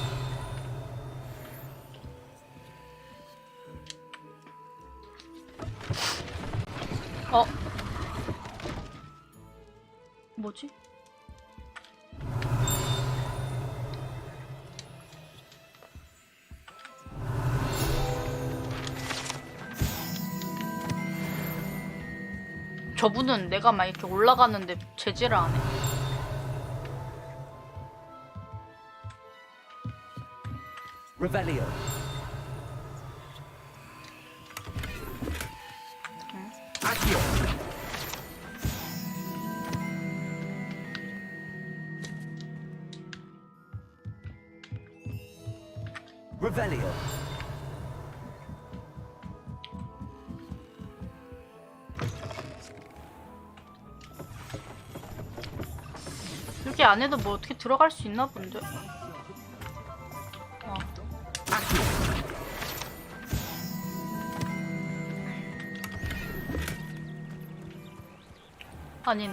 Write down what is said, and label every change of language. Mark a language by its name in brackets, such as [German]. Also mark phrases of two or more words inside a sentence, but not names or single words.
[Korean] 뭐지? 저분은 내가 막 이렇게 올라가는데 제지를 안 해. Revelio. Accio. Revelio. 여기 안에도 뭐 어떻게 들어갈 수 있나 본데? 아니네.